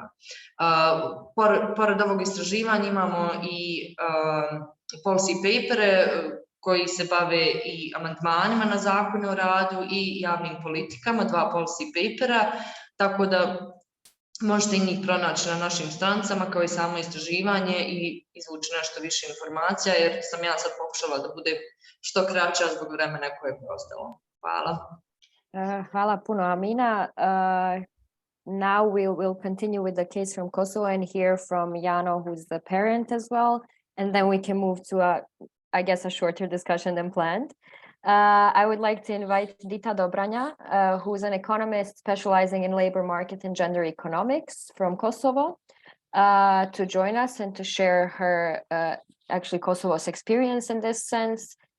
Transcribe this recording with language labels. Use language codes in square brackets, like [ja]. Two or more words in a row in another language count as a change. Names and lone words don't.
[bs] Pored ovog istraživanja imamo i [en] policy papere [bs] koji se bave i amandmanima na zakone o radu i javnim politikama, 2 [en] policy papera, [bs] tako da možete i njih pronaći na našim stranicama kao i samo istraživanje i izvući nešto više informacija, jer sam ja sad pokušala da bude što kraća zbog vremena koje je preostalo. Hvala. Hvala puno, Amina. [en] Now we'll continue with the case from Kosovo and hear from Jano, who's the parent as well, and then we can move to a shorter discussion than planned. I would like to invite Dita Dobranja, who's an economist specializing in labor market and gender economics from Kosovo, to join us and to share her Kosovo's experience in this sense.